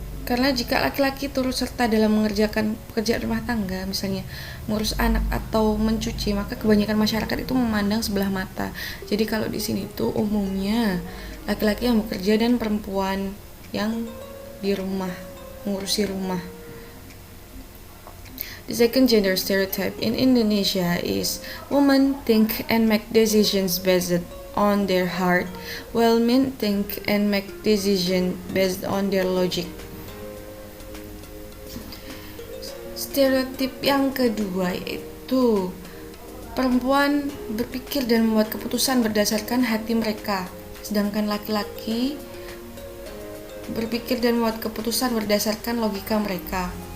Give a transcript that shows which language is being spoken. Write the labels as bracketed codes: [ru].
[id] Karena jika laki-laki turut serta dalam mengerjakan pekerjaan rumah tangga, misalnya ngurus anak atau mencuci, maka kebanyakan masyarakat itu memandang sebelah mata. Jadi kalau di sini tuh umumnya laki-laki yang bekerja dan perempuan yang di rumah, mengurusi rumah. [en] The second gender stereotype in Indonesia is women think and make decisions based on their heart, while men think and make decisions based on their logic. [id] Stereotip yang kedua itu perempuan berpikir dan membuat keputusan berdasarkan hati mereka, sedangkan laki-laki berpikir dan membuat keputusan berdasarkan logika mereka.